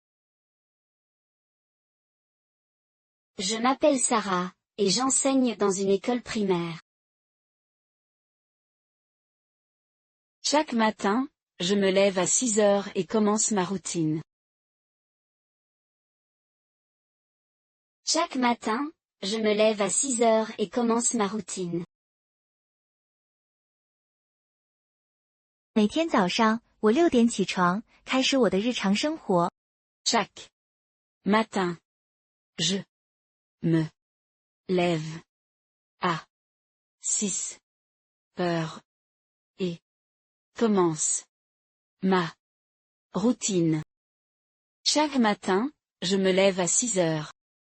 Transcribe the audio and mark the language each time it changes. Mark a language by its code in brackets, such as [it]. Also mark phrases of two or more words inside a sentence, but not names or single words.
[fr] Je m'appelle Sarah, et j'enseigne dans une école primaire. Chaque matin, je me lève à 6 heures et commence ma routine. Chaque matin, je me lève à 6 heures et commence ma routine. [zh] 每天早上，我6点起床，开始我的日常生活。 [fr] Chaque matin, je me lève à 6 heures et commence ma routine. Chaque matin, je me lève à 6 heures.